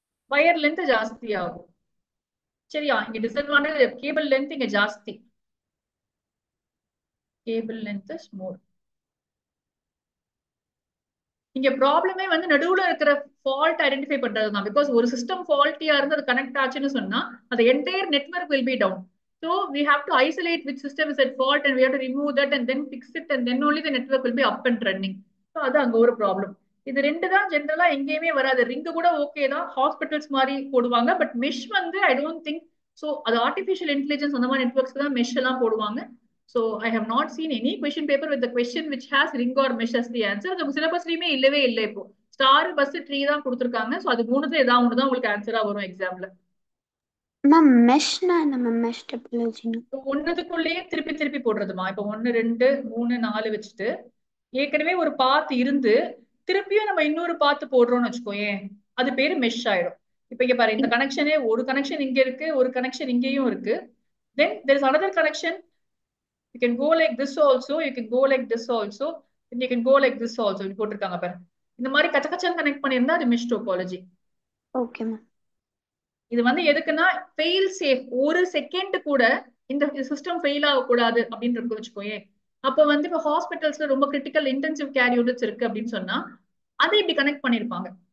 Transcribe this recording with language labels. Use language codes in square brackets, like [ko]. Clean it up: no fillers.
[ta] Wire length ஜாஸ்தி ஆகும். சரியா, இங்க டிஸ்அட்வான்டேஜ் கேபிள் லென்த் இங்க ஜாஸ்தி, [en] Cable length is more. [ta] இங்க ப்ராப்ளமே வந்து நடுவுல இருக்கிற ஃபால்ட் ஐடென்டிஃபை பண்றது தான். பிகாஸ் ஒரு சிஸ்டம் ஃபால்ட்டியா இருந்து அது கனெக்ட் ஆச்சுன்னு சொன்னா அந்த entire network [en] Will be down. So we have to isolate which system is at fault and we have to remove that and then fix it and then only the network will be up and running. [ta] So அது அங்க ஒரு problem. இது ரெண்டு தான் ஜென்ரலா எங்கேயுமே வராது. Ring கூட ஓகே தான், ஹாஸ்பிட்டல்ஸ் மாதிரி போடுவாங்க. பட் மெஷ் வந்து [en] I don't think so. [ta] அது ஆர்டிஃபிஷியல் இன்டெலிஜென்ஸ் அந்த மாதிரி நெட்வொர்க்ஸ் தான் மெஷ் எல்லாம் போடுவாங்க. [en] So I have not seen any question paper with the question which has ring or mesh as the answer. [ta] அது சிலபஸ்லயுமே இல்லவே இல்லை. இப்போ ஸ்டார் பஸ் ட்ரீ தான் கொடுத்துருக்காங்க. ஸோ அது மூணுத்துல ஏதாவது ஒன்று தான் உங்களுக்கு ஆன்சரா வரும் எக்ஸாம்ல. மேம் மெஷ்னா என்ன மேம்? மெஷ் டெபாலஜினா? ஒன்னதுக்குள்ளேயே திருப்பி திருப்பி போடுறதுமா. இப்ப 1 2 3 4 வச்சுட்டு ஏற்கனவே ஒரு பாத் இருந்து திருப்பியும் நம்ம இன்னொரு பாத்து போடுறோம்னு வச்சுக்கோயேன், அது பேரு மெஷ் ஆயிடும். இப்ப இங்க பாரு, இந்த கனெக்ஷனே ஒரு கனெக்ஷன் இங்க இருக்கு, ஒரு கனெக்ஷன் இங்கேயும் இருக்கு. [en] Then there is another connection. You can go like this also, you can go like this also, and you can go like this also. [ta] இப்படி போட்டிருக்காங்க பாரு. இந்த மாதிரி கச்ச கச்சன்னு கனெக்ட் பண்ணியிருந்தா அது மெஷ் டோபாலஜி. Okay ma'am. இது வந்து எதுக்குன்னா ஃபெயில் சேஃப். ஒரு செகண்ட் கூட இந்த சிஸ்டம் ஃபெயில் ஆகக்கூடாது அப்படின்னு இருக்கு வச்சுக்கோயே. அப்ப வந்து இப்ப ஹாஸ்பிட்டல்ஸ்ல ரொம்ப கிரிட்டிக்கல் இன்டென்சிவ் கேர் யூனிட்ஸ் இருக்கு அப்படின்னு சொன்னா அதை இப்படி கனெக்ட் பண்ணிருப்பாங்க.